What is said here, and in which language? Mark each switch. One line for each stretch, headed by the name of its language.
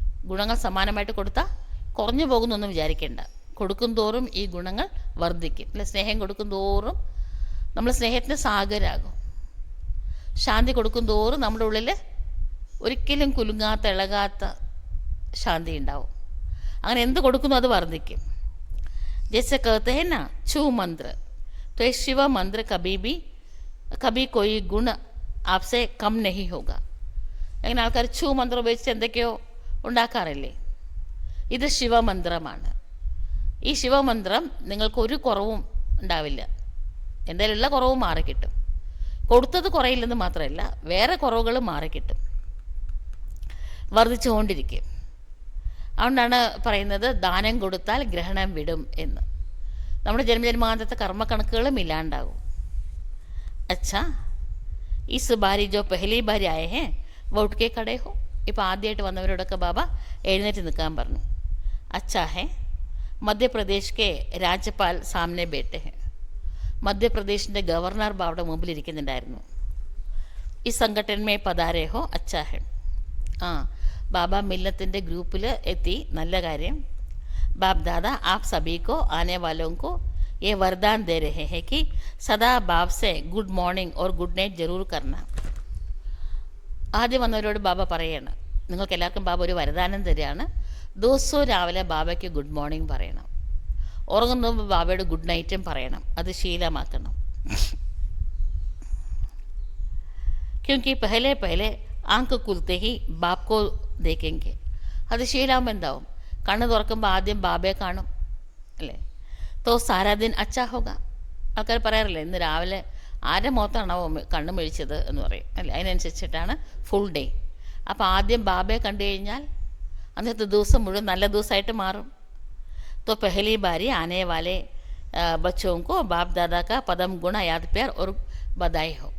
Malayalam: ഗുണങ്ങൾ സമാനമായിട്ട് കൊടുത്താൽ കുറഞ്ഞു പോകുന്നൊന്നും വിചാരിക്കേണ്ട. കൊടുക്കും തോറും ഈ ഗുണങ്ങൾ വർദ്ധിക്കും. അല്ലെ, സ്നേഹം കൊടുക്കും തോറും നമ്മൾ സ്നേഹത്തിന് സാഗരാകും. ശാന്തി കൊടുക്കും തോറും നമ്മുടെ ഉള്ളിൽ ഒരിക്കലും കുലുങ്ങാത്ത ഇളകാത്ത ശാന്തി ഉണ്ടാവും. അങ്ങനെ എന്ത് കൊടുക്കുന്നു അത് വർദ്ധിക്കും.
Hindi: ജैसे कहते हैं ना छू मंत्र, तो ये शिव मंत्र कभी कोई गुण आपसे कम नहीं होगा.
Malayalam: അങ്ങനെ ആൾക്കാർ ഛൂ മന്ത്രം ഉപയോഗിച്ച് എന്തൊക്കെയോ ഉണ്ടാക്കാറില്ലേ, ഇത് ശിവമന്ത്രമാണ്. ഈ ശിവമന്ത്രം നിങ്ങൾക്കൊരു കുറവും ഉണ്ടാവില്ല, എന്തായാലും ഉള്ള കുറവും മാറിക്കിട്ടും. കൊടുത്തത് കുറയില്ലെന്ന് മാത്രമല്ല, വേറെ കുറവുകൾ മാറിക്കിട്ടും, വർദ്ധിച്ചുകൊണ്ടിരിക്കും. അതുകൊണ്ടാണ് പറയുന്നത് ദാനം കൊടുത്താൽ ഗ്രഹണം വിടും എന്ന്. നമ്മുടെ ജന്മജന്മാന്തത്തെ കർമ്മക്കണക്കുകളും ഇല്ലാണ്ടാകും.
Hindi: അച്ഛാ ഇസ് ബാരി ജോ പെഹലി ബാരി ആയ ഹേ വോട്ട് കെ കടേ ഹോ,
Malayalam: ഇപ്പോൾ ആദ്യമായിട്ട് വന്നവരോടൊക്കെ ബാബ എഴുന്നേറ്റ് നിൽക്കാൻ പറഞ്ഞു.
Hindi: അച്ഛാ ഹേ മധ്യപ്രദേശ് കെ രാജ്യപാൽ സാമനെ ബേട്ടെ ഹേ,
Malayalam: മധ്യപ്രദേശിൻ്റെ ഗവർണർ ബാബയുടെ മുമ്പിലിരിക്കുന്നുണ്ടായിരുന്നു.
Hindi: ഈ സംഘടനമേ പതാരേ ഹോ അച്ഛാ ഹേ,
Malayalam: ആ ബാബ മില്ലത്തിൻ്റെ ഗ്രൂപ്പിൽ എത്തി, നല്ല കാര്യം.
Hindi: बाप दादा आप सभी को आने वालों को ये वरदान दे रहे हैं कि सदा बाप से गुड मॉर्निंग और गुड नाइट जरूर करना.
Malayalam: ആദ്യം വന്നവരോട് ബാബ പറയാണ്, നിങ്ങൾക്ക് എല്ലാവർക്കും ബാബ ഒരു വരദാനം തരികയാണ്, ദിവസവും രാവിലെ ബാബയ്ക്ക് ഗുഡ് മോർണിംഗ് പറയണം, ഉറങ്ങുന്ന മുമ്പ് ബാബയോട് ഗുഡ് നൈറ്റും പറയണം, അത് ശീലമാക്കണം.
Hindi: क्योंकि पहले पहले आंख खुलते ही बाप को देखेंगे,
Malayalam: അത് ശീലമാകുമ്പോൾ എന്താവും, കണ്ണ് തുറക്കുമ്പോൾ ആദ്യം ബാബയെ കാണും അല്ലേ.
Hindi: തോ സാരാ ദിൻ അച്ഛാ ഹോഗ,
Malayalam: ആൾക്കാർ പറയാറില്ലേ ഇന്ന് രാവിലെ ആരുടെ മുഖത്താണോ കണ്ണ് മെഴിച്ചത് എന്ന് പറയും അല്ലേ, അതിനനുസരിച്ചിട്ടാണ് ഫുൾ ഡേ. അപ്പോൾ ആദ്യം ബാബയെ കണ്ടു കഴിഞ്ഞാൽ അന്നത്തെ ദിവസം മുഴുവൻ നല്ല ദിവസമായിട്ട് മാറും.
Hindi: तो पहली बारी आने वाले बच्चों को बाप दादा का पदम गुण याद प्यार और बधाई हो.